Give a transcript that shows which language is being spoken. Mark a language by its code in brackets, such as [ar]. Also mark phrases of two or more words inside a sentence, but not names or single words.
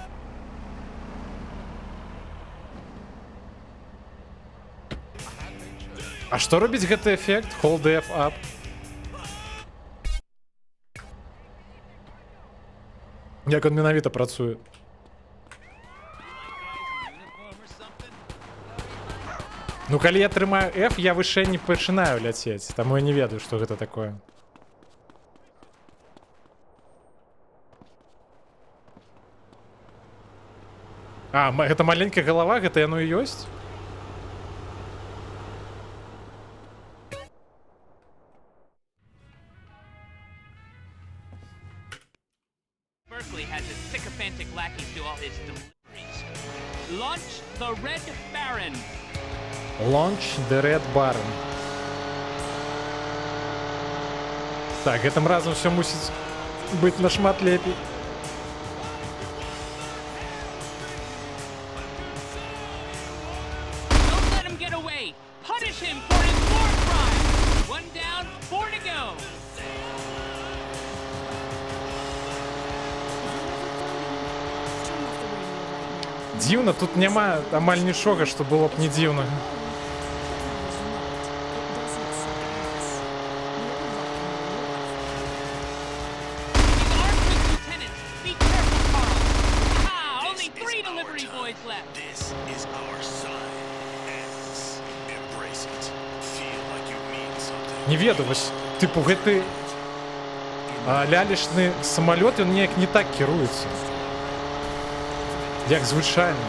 [be] А что робить гэты эффект? [en] Hold DF up. [be] Як он менавіта працуе? Ну, калі я трымаю F, я выше не пачынаю ляцець, таму я не ведаю, што гэта такое. А, гэта маленькая галава, гэта яно і ёсць? [en] Berkeley has his sycophantic lackeys do all his deliveries. Launch the Red Baron. Launch the Red Baron. [be] Так, гэтым разам все мусіць быць нашмат лепей. [en] Don't let him get away. Punish him for his war crime. 1 down, 4 to go. [be] Дзіўна, тут няма амаль нічога, што было б не дзіўна. [en] Be careful, Carl. Ah, only 3 delivery boys left. This is our son. Embrace it. Feel like you mean something. [be] Не ведаю, вось, тыпу, гэты лялечны самалёт, ён неяк не так кіруецца. Як звычайна.